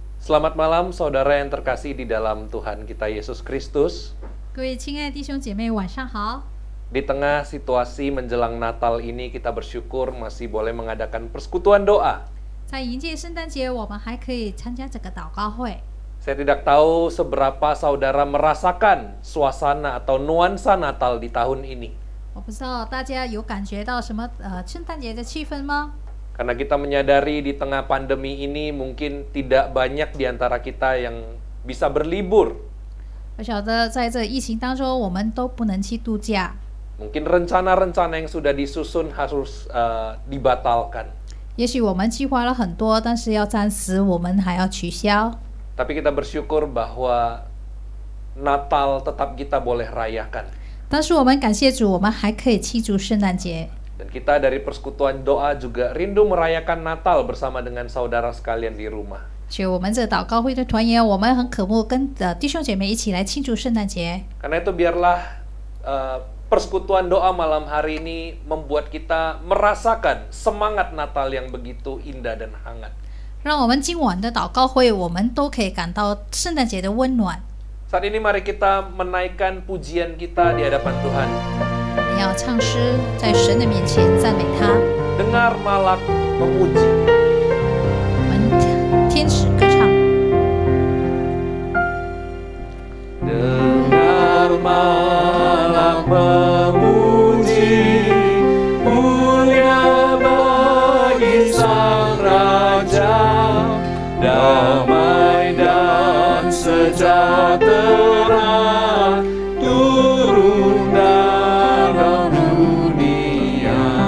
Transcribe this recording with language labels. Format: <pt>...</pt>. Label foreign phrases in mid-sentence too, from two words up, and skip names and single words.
<id>Selamat malam saudara yang terkasih di dalam Tuhan kita Yesus Kristus.</id> <zh>各位亲爱的弟兄姐妹，晚上好。</zh> <id>Di tengah situasi menjelang Natal ini kita bersyukur masih boleh mengadakan persekutuan doa.</id> <zh>在迎接圣诞节，我们还可以参加这个祷告会。</zh> <id>Saya tidak tahu seberapa saudara merasakan suasana atau nuansa Natal di tahun ini.</id> <zh>我不知道大家有感觉到什么圣诞节的气氛吗？</zh> <id>Karena kita menyadari di tengah pandemi ini mungkin tidak banyak di antara kita yang bisa berlibur.</id> <zh>我晓得在这疫情当中，我们都不能去度假。</zh> <id>Mungkin rencana-rencana yang sudah disusun harus dibatalkan.</id> <zh>也许我们计划了很多，但是要暂时我们还要取消。</zh> <id>Tapi kita bersyukur bahwa Natal tetap kita boleh rayakan.</id> <zh>但是我们感谢主，我们还可以庆祝圣诞节。</zh> <id>Dan kita dari persekutuan doa juga rindu merayakan Natal bersama dengan saudara sekalian di rumah.</id> <zh>所以我们这祷告会的团员，我们很渴慕跟弟兄姐妹一起来庆祝圣诞节。</zh> <id>Karena itu biarlah persekutuan doa malam hari ini membuat kita merasakan semangat Natal yang begitu indah dan hangat.</id> <zh>让我们今晚的祷告会，我们都可以感到圣诞节的温暖。</zh> <id>Saat ini mari kita menaikkan pujian kita di hadapan Tuhan.</id> <zh>我们要唱诗，在神的面前赞美他。</zh> <id>Dengar malak memuji.</id> <zh>我们天使歌唱。</zh> <id>Dengar malak memuji, mulia bagi Sang Raja, damai dan sejahtera turun dalam dunia.</id>